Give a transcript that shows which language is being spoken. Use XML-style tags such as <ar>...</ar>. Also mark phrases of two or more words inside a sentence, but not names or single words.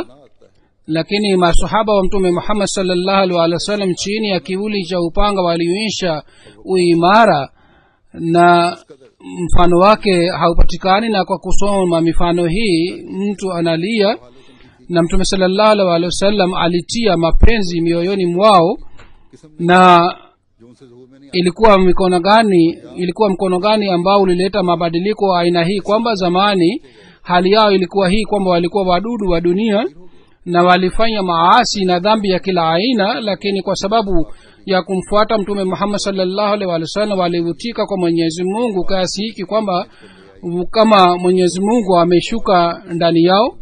<sw>Lakini masahaba wa Mtume Muhammad</sw> <ar>صلى الله عليه وسلم</ar> <sw>chini ya kivuli cha upanga walionyesha uimara, na mfano wake haupatikani. Na kwa kusoma mifano hii mtu analia, na Mtume</sw> <ar>صلى الله عليه وسلم</ar> <sw>alitia mapenzi mioyoni mwao, na</sw> <ur>جو ان سے ظہور میں نہیں</ur> <sw>ilikuwa mkono gani ambao ulileta mabadiliko aina hii, kwamba zamani hali yao ilikuwa hii kwamba walikuwa wadudu wa dunia na walifanya maasi na dhambi ya kila aina, lakini kwa sababu ya kumfuata mtume Muhammad</sw> <ar>صلى الله عليه وسلم</ar> <sw>walivutika kwa Mwenyezi Mungu kiasi hiki kwamba kama Mwenyezi Mungu ameshuka ndani yao.</sw>